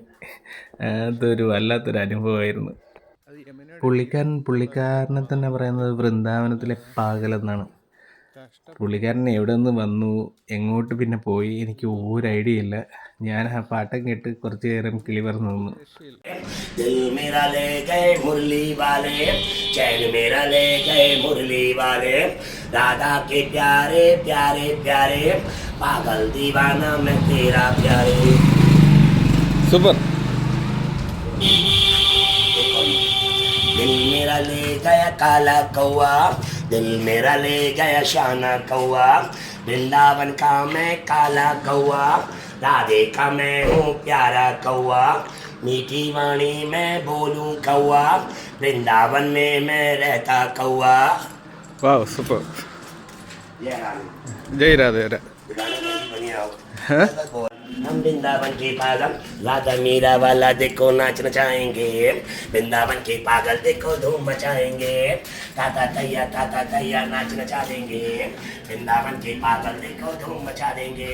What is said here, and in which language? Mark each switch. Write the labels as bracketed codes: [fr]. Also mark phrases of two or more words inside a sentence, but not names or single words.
[ml] അതൊരു വല്ലാത്തൊരു അനുഭവമായിരുന്നു. പുള്ളിക്കാരനെ തന്നെ പറയുന്നത് വൃന്ദാവനത്തിലെ പാകലെന്നാണ്. പുള്ളിക്കാരൻ എവിടെ നിന്ന് വന്നു, എങ്ങോട്ട് പിന്നെ പോയി, എനിക്ക് ഒരു ഐഡിയ ഇല്ല. ഞാൻ ആ പാട്ടം കേട്ട് കുറച്ച് നേരം കിളി പറഞ്ഞു നിന്നു. [hi] दिल मेरा ले गए मुरली वाले चैन मेरा ले गए मुरली वाले राधा के प्यारे प्यारे प्यारे पागल दीवाना मैं तेरा प्यारे. [ml] സൂപ്പർ. [hi] दिल मेरा ले गया काला कौआ दिल मेरा ले गया शाना कौआ वृंदावन का मैं काला कौआ राधे का मैं हूँ प्यारा कौआ मीठी वाणी मैं बोलूं कौआ वृंदावन में मैं रहता कौआ. [en] wow, super. [hi] जय राम. जय राधा. हम वृंदावन के पागल राधा मीरा वाला देखो नाचना चाहेंगे वृंदावन के पागल देखो धूम मचाएंगे ताता तैया नाचना चाहेंगे वृंदावन के पागल देखो धूम मचा देंगे.